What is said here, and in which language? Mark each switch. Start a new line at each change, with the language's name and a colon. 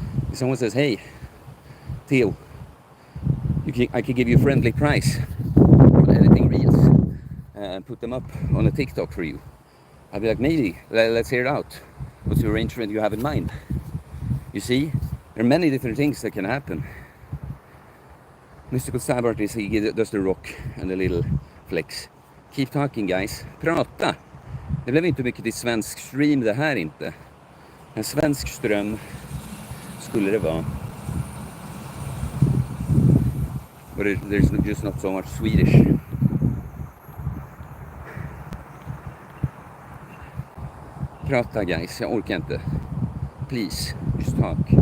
English: If someone says, hey, Theo, I can give you a friendly price on editing reels and put them up on a TikTok for you. I'll be like, maybe, let's hear it out. What's the arrangement you have in mind? You see, there are many different things that can happen. Mystical Stab Artist, he does the rock and the little flex. Keep talking, guys.
Swedish: Prata! Det blev inte mycket till svensk stream det här inte. En svensk ström skulle det vara.
English: But there's just not so much Swedish.
Swedish: Prata,
English: guys,
Swedish: jag orkar inte.
English: Please, just talk.